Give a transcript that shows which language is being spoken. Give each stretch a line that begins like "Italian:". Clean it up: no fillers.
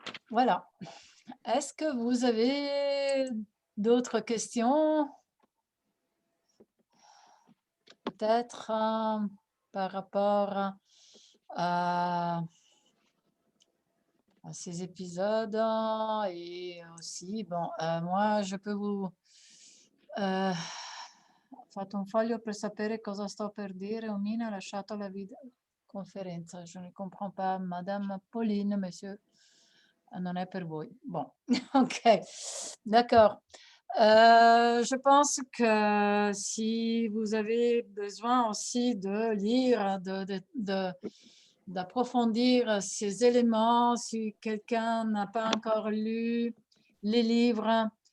French: Voilà. Est-ce que vous avez d'autres questions? Peut-être par rapport à ces épisodes et aussi, bon, moi je peux vous...
Italian: ho fatto un foglio per sapere cosa sto per dire, Omina ha lasciato la videoconferenza,
French: je ne comprends pas,
Italian: Madame Pauline, monsieur, non è per voi.
French: Bon, ok, d'accord. Je pense que si vous avez besoin aussi de lire, d'approfondir ces éléments, si quelqu'un n'a pas encore lu les livres,